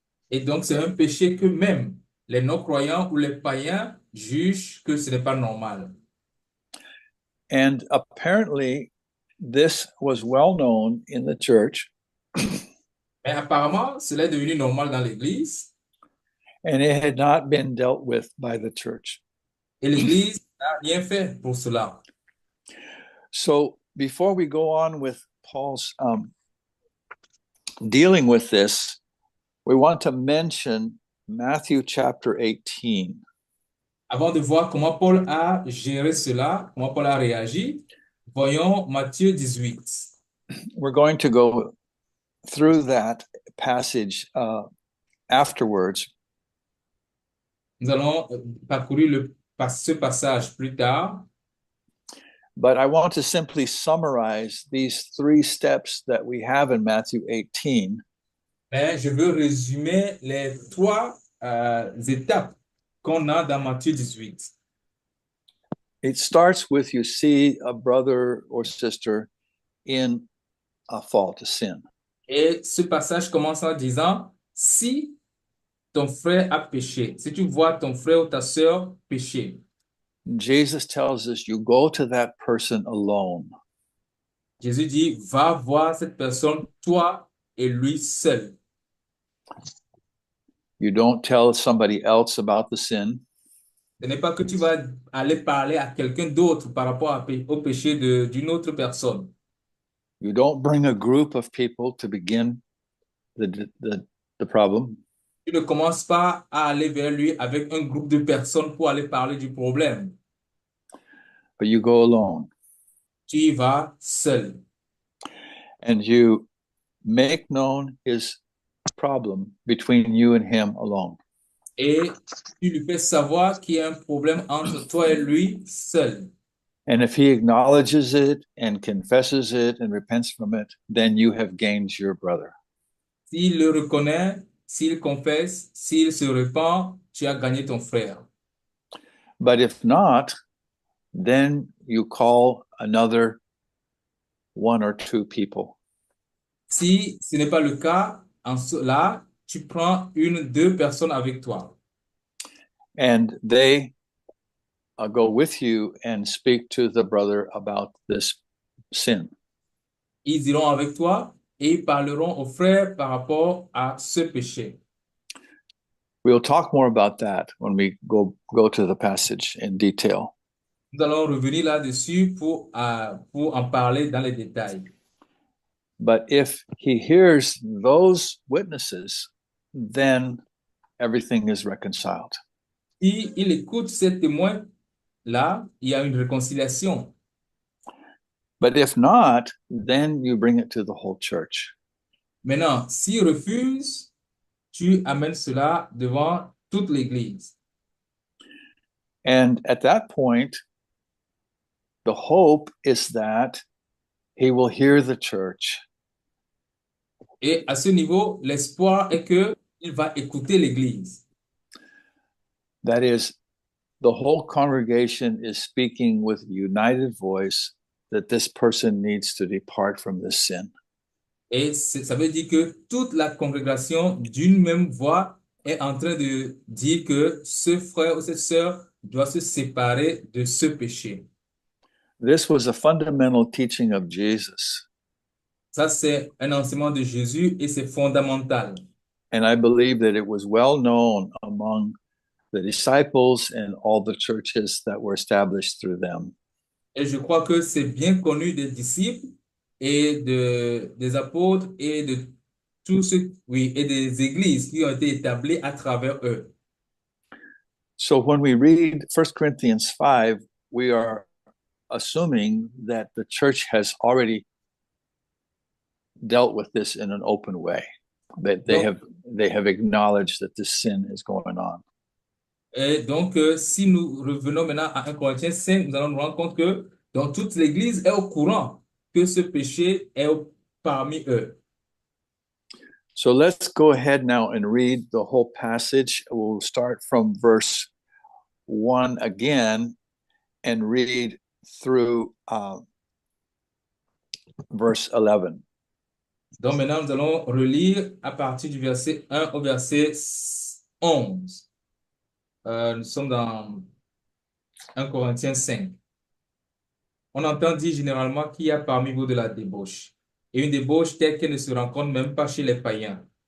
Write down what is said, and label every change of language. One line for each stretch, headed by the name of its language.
French: Et donc c'est un péché que même les non-croyants ou les païens jugent que ce n'est pas normal.
English: And apparently, this was well known in the church.
French: Mais apparemment, cela est devenu normal dans l'Église.
English: And it had not been dealt with by the church.
French: Et l'Église n'a rien fait pour cela.
English: So before we go on with Paul's dealing with this, we want to mention Matthew chapter 18.
French: Avant de voir comment Paul a géré cela, comment Paul a réagi, voyons Matthieu 18.
English: We're going to go through that passage afterwards.
French: Nous allons parcourir ce passage plus tard.
English: But I want to simply summarize these three steps that we have in Matthew 18.
French: Mais je veux résumer les trois étapes qu'on a dans Matthieu 18.
English: It starts with you see a brother or sister in a fault, a sin.
French: Et ce passage commence en disant, si ton frère a péché, si tu vois ton frère ou ta sœur pécher,
English: Jesus tells us you go to that person alone.
French: Jésus dit, va voir cette personne, toi et lui seul.
English: You don't tell somebody else about the sin.
French: Ce n'est pas que tu vas aller parler à quelqu'un d'autre par rapport au péché d'une autre personne.
English: You don't bring a group of people to begin the problem.
French: Tu ne commences pas à aller vers lui avec un groupe de personnes pour aller parler du problème.
English: But you go alone.
French: Tu y vas seul.
English: And you make known his problem between you and him alone.
French: Et tu lui fais savoir qu'il y a un problème entre toi et lui seul.
English: And if he acknowledges it and confesses it and repents from it, then you have gained your brother.
French: S'il le reconnaît, s'il confesse, s'il se repent, tu as gagné ton frère.
English: But if not, then you call another one or two people.
French: Si ce n'est pas le cas, en cela, tu prends deux personnes avec toi.
English: And they go with you and speak to the brother about this sin.
French: Ils iront avec toi et ils parleront aux frères par rapport à ce péché.
English: We'll talk more about that when we go to the passage in detail.
French: Nous allons revenir là-dessus pour en parler dans les détails.
English: But if he hears those witnesses, then everything is reconciled.
French: Si il écoute ces témoins-là, il y a une réconciliation.
English: But if not, then you bring it to the whole church.
French: Maintenant, s'il refuse, tu amènes cela devant toute l'Église.
English: And at that point, the hope is that he will hear the church.
French: Et à ce niveau, l'espoir est qu'il va écouter l'Église.
English: That is, the whole congregation is speaking with a united voice that this person needs to depart from this sin.
French: Et ça veut dire que toute la congrégation d'une même voix est en train de dire que ce frère ou cette sœur doit se séparer de ce péché.
English: This was a fundamental teaching of Jesus.
French: Ça, c'est un enseignement de Jésus et c'est fondamental.
English: And I believe that it was well known among the disciples and all the churches that were established through them.
French: Et je crois que c'est bien connu des disciples et des apôtres et de tous ceux, oui, et des églises qui ont été établies à travers eux.
English: So when we read 1 Corinthians 5, we are assuming that the church has already dealt with this in an open way. That they have acknowledged that this sin is going on.
French: Et donc, si nous revenons maintenant à 1 Corinthiens 5, nous allons nous rendre compte que donc, toute l'Église est au courant que ce péché est parmi eux.
English: So let's go ahead now and read the whole passage. We'll start from verse 1 again and read through verse 11.
French: Donc maintenant, nous allons relire à partir du verset 1 au verset 11. Nous sommes dans 1 Corinthiens 5. On entend dire généralement qu'il y a parmi vous de la débauche. Et une débauche telle qu'elle ne se rencontre même pas chez les païens.